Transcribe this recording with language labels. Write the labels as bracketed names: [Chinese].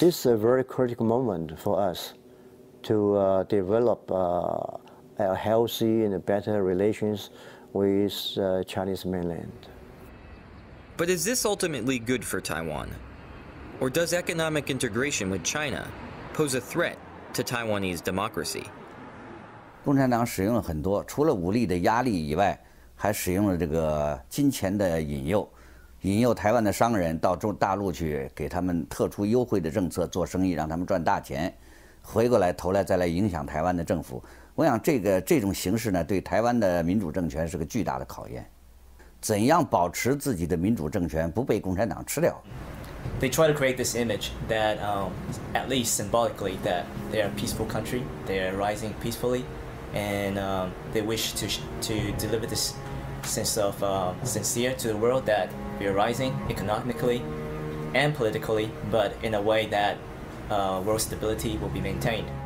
[English] This is a very critical moment for us to develop a healthy and better relations with Chinese mainland. But is this ultimately good for Taiwan? Or does economic integration with China pose a threat to Taiwanese democracy? [Chinese] 共产党使用了很多，除了武力的压力以外，还使用了这个金钱的引诱，引诱台湾的商人到大陆去，给他们特殊优惠的政策做生意，让他们赚大钱，回过来头来再来影响台湾的政府。我想这种形式呢，对台湾的民主政权是个巨大的考验。怎样保持自己的民主政权不被共产党吃掉？ [English] They try to create this image that, at least symbolically, that they are a peaceful country, they are rising peacefully, and they wish to deliver this sense of sincere to the world that we are rising economically and politically, but in a way that world stability will be maintained.